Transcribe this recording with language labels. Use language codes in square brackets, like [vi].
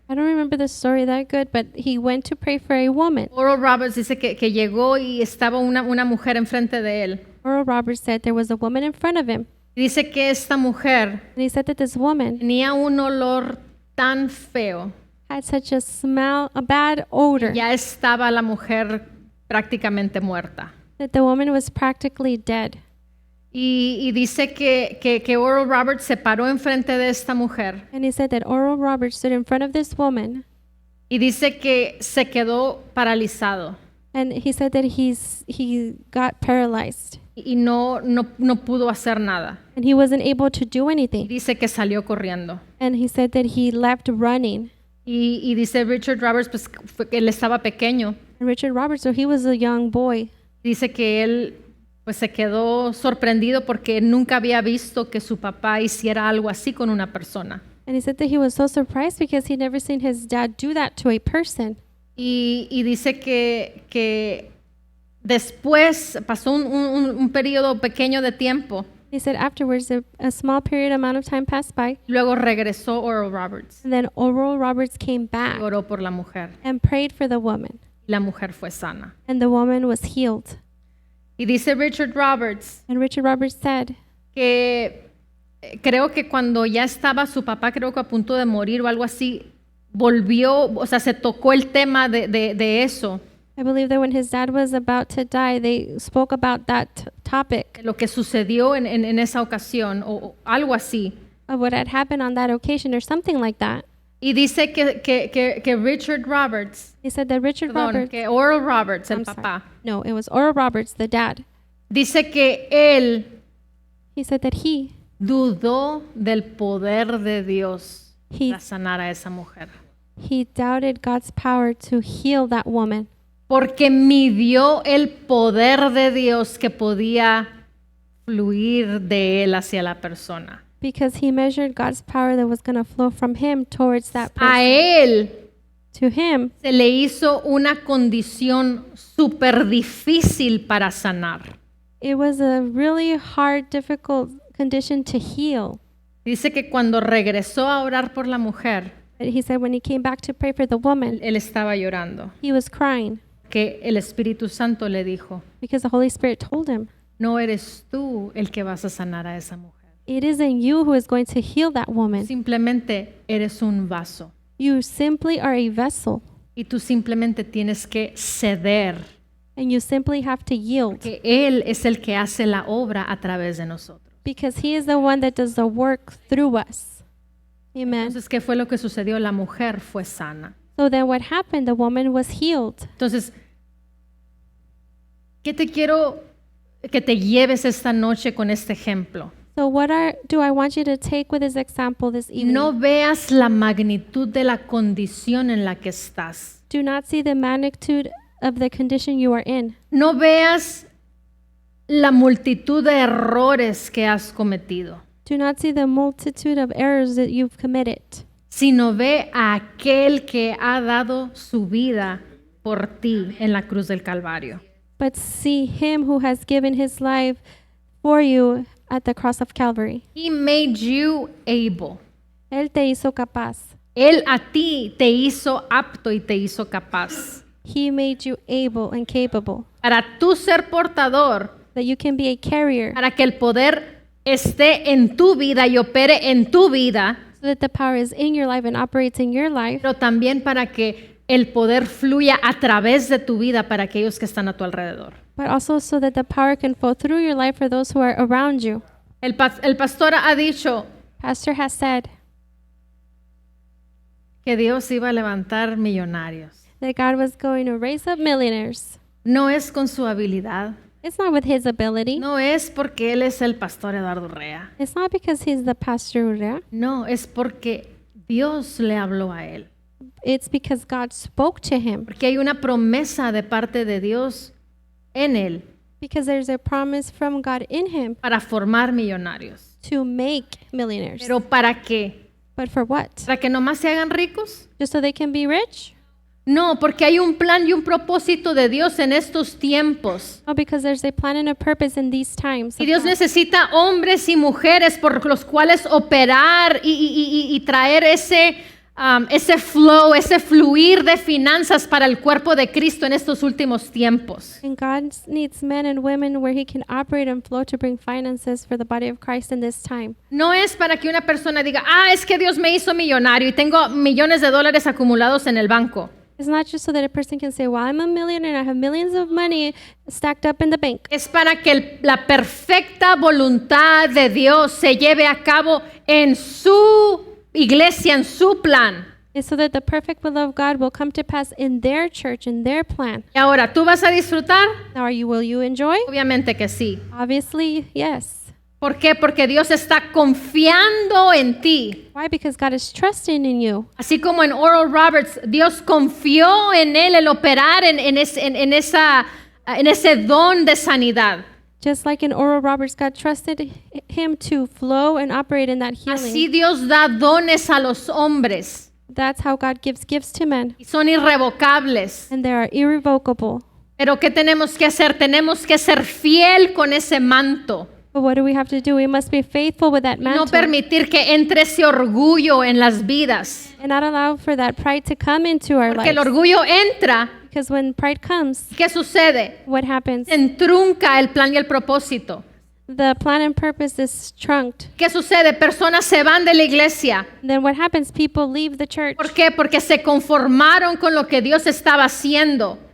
[en] I don't remember the story that good, but he went to pray for a woman. [es] Oral Roberts dice que llegó y estaba una mujer enfrente de él. [en] Oral Roberts said there was a woman in front of him, [es] Dice que esta mujer [en] and he said that this woman [es] tenía un olor tan feo. [en] had such a smell, a bad odor, [es] Ya estaba la mujer prácticamente muerta. [en] that the woman was practically dead. [es] Y dice que Oral Roberts se paró enfrente de esta mujer [en] And he said that Oral Roberts stood in front of this woman, [es] y dice que se quedó paralizado [en] and he said that he got paralyzed, [es] y no pudo hacer nada. [en] and he wasn't able to do anything. [es] Dice que salió corriendo. [en] And he said that he left running. [es] Y dice Richard Roberts pues, que él estaba pequeño. [en] And Richard Roberts, so he was a young boy. [es] Dice que él pues se quedó sorprendido porque nunca había visto que su papá hiciera algo así con una persona. [en] And he said that he was so surprised because he'd never seen his dad do that to a person. [es] Y dice que después pasó un periodo pequeño de tiempo. [en] He said afterwards, a small period amount of time passed by, [es] Luego regresó Oral Roberts [en] and then Oral Roberts came [es] y [en] back [es] oró por la mujer. [en] and prayed for the woman, [es] La mujer fue sana. [en] and the woman was healed. [es] Y dice Richard Roberts [en] And Richard Roberts said [es] que creo que cuando ya estaba su papá, creo que a punto de morir o algo así, volvió, o sea, se tocó el tema de eso, [en] I believe that when his dad was about to die, they spoke about that topic [es] lo que sucedió en esa ocasión o algo así. [en] of what had happened on that occasion or something like that. [es] Y dice que Richard Roberts, [en] He said that Richard [es] perdón, [en] Roberts, [es] que Oral Roberts, el [en] I'm sorry. [es] papá, [en] No, it was Oral Roberts, the dad. [es] dice que él [en] He said that he [es] dudó del poder de Dios [en] He- [es] para sanar a esa mujer. [en] doubted God's power to heal that woman [es] Porque midió el poder de Dios que podía fluir de él hacia la persona. [en] because he measured God's power that was going to flow from him towards that [es] A [en] person. [es] él [en] To him, [es] se le hizo una condición súper difícil para sanar. [en] it was a really hard, difficult condition to heal. [es] Dice que cuando regresó a orar por la mujer, [en] But he said when he came back to pray for the woman, [es] él estaba llorando. [en] he was crying [es] Que el Espíritu Santo le dijo, [en] because the Holy Spirit told him, [es] no eres tú el que vas a sanar a esa mujer. [en] it isn't you who is going to heal that woman. [es] Simplemente eres un vaso. [en] You simply are a vessel, [es] Y tú simplemente tienes que ceder. [en] and you simply have to yield [es] Que Él es el que hace la obra a través de nosotros. [en] because he is the one that does the work through us. Amen. [es] Entonces, ¿qué fue lo que sucedió? La mujer fue sana. [en] So then what happened? The woman was healed. [es] Entonces, ¿qué te quiero que te lleves esta noche con este ejemplo? [en] So do I want you to take with this example this evening? [es] No veas la magnitud de la condición en la que estás. [en] Do not see the magnitude of the condition you are in. [es] No veas la multitud de errores que has cometido, [en] Do not see the multitude of errors that you've committed, [es] sino ve a aquel que ha dado su vida por ti en la cruz del Calvario. [en] but see him who has given his life for you at the cross of Calvary. He made you able. [es] Él te hizo capaz. Él a ti te hizo apto y te hizo capaz. [en] He made you able and capable [es] Para tú ser portador, [en] that you can be a carrier [es] para que el poder esté en tu vida y opere en tu vida, [en] so that the power is in your life and operates in your life, [es] pero también para que el poder fluya a través de tu vida para aquellos que están a tu alrededor. [en] but also so that the power can flow through your life for those who are around you. [es] El pastor ha dicho [en] Pastor has said [es] que Dios iba a levantar millonarios. [en] that God was going to raise up millionaires. [es] No es con su habilidad, [en] It's not with his ability. [es] No es porque él es el pastor Eduardo Rea. [en] It's not because he's the pastor Urrea. [es] No, es porque Dios le habló a él. [en] It's because God spoke to him. [es] Porque hay una promesa de parte de Dios en él [en] Because there's a promise from God in him [es] para formar millonarios. [en] to make millionaires. [es] ¿Pero para qué? [en] But for what? [es] ¿Para que nomás se hagan ricos? [en] Just so they can be rich? [es] No, porque hay un plan y un propósito de Dios en estos tiempos. [en] No, because there's a plan and a purpose in these times. [es] Y [en] of [es] Dios [en] God. [es] necesita hombres y mujeres por los cuales operar y traer ese flow, ese fluir de finanzas para el cuerpo de Cristo en estos últimos tiempos. [en] And God needs men and women where he can operate and flow to bring finances for the body of Christ in this time. [es] No es para que una persona diga, es que Dios me hizo millonario y tengo millones de dólares acumulados en el banco. [en] It's not just so that a person can say, well, I'm a millionaire and I have millions of money stacked up in the bank. [es] Es para que la perfecta voluntad de Dios se lleve a cabo en su iglesia, en su plan. [en] It's so that the perfect will of God will come to pass in their church, in their plan. [es] Y ahora, ¿tú vas a disfrutar? [en] Now, will you enjoy? [es] Obviamente que sí. [en] Obviously, yes. [es] ¿Por qué? Porque Dios está confiando en ti. [en] Why? Because God is trusting in you. [es] Así como en Oral Roberts, Dios confió en él el operar en ese don de sanidad. [en] Just like in Oral Roberts, God trusted him to flow and operate in that [es] Así [en] healing. [es] Dios da dones a los hombres [en] That's how God gives gifts to men. [es] y son irrevocables. [en] And they are irrevocable. [es] Pero ¿qué tenemos que hacer? Tenemos que ser fiel con ese manto. [en] But what do we have to do? We must be faithful with that [es] No [en] mantle [es] permitir que entre ese orgullo en las vidas. [en] and not allow for that pride to come into our [es] Porque el [en] lives. [es] orgullo entra. [en] Because when pride comes, [es] ¿Qué sucede? [en] what happens? [es] Se entrunca el plan y el propósito. [en] The plan and purpose is trunked. [es] ¿Qué sucede? Personas se van de la iglesia. [en] Then what happens? People leave the church. [es] ¿Por qué? Porque se conformaron con lo que Dios estaba haciendo.